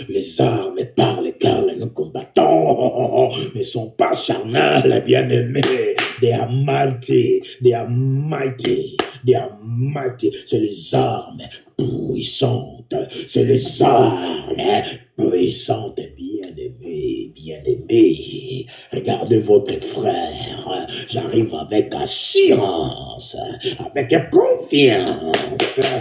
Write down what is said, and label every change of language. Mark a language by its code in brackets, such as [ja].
[fr] Les armes par lesquelles nous combattons ne sont pas charnelles, bien-aimés. [en] They are mighty, they are mighty, they are mighty. [fr] C'est les armes puissantes, c'est les armes puissantes, bien-aimés, bien-aimés. Regardez votre frère, j'arrive avec assurance, avec confiance.